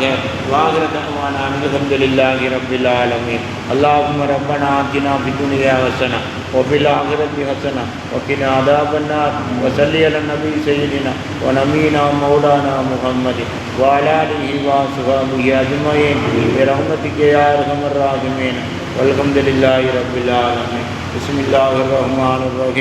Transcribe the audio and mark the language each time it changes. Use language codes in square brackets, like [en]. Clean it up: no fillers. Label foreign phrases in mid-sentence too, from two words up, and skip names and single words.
[ar] وآخر دعوانا الحمد لله رب العالمين. اللهم ربنا آتنا في الدنيا حسنة وفي الآخرة حسنة وقنا عذاب النار وصل على نبي سيدنا ونبينا مولانا محمد وعلى آله وصحبه أجمعين برحمتك يا ارحم الراحمين والحمد لله رب العالمين. بسم الله الرحمن الرحيم.